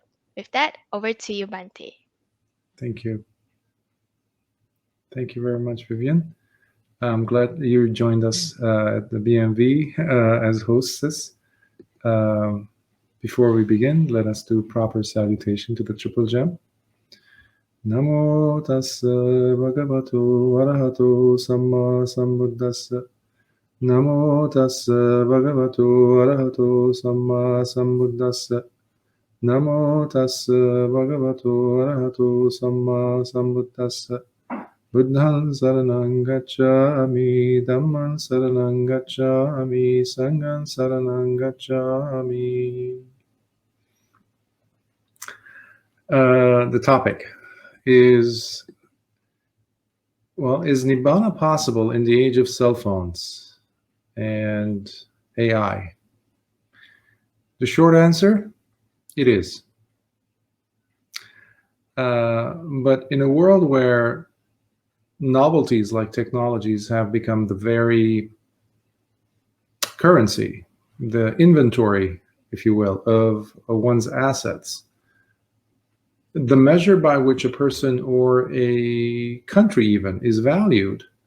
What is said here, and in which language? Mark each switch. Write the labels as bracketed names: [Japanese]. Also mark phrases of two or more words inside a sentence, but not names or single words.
[English] With that, over to you, Bhante. Thank you. Thank you very much, Vivian. I'm glad you joined us at the BMV as hostess. Um, Before we begin, let us do proper salutation to the Triple Gem. [Pali] Namo tassa bhagavato arahato samma sambuddhassa. Namo tassa bhagavato arahato samma sambuddhassa. Namo tassa bhagavato arahato samma sambuddhassa. Buddhan saranang gacchami, Dhamman saranang gacchami, Sanghan saranang gacchami. [English] The topic is, well, is Nibbana possible in the age of cell phones and AI? The short answer, it is. But in a world where novelties like technologies have become the very currency, the inventory, if you will, of one's assets, the measure by which a person or a country even is valued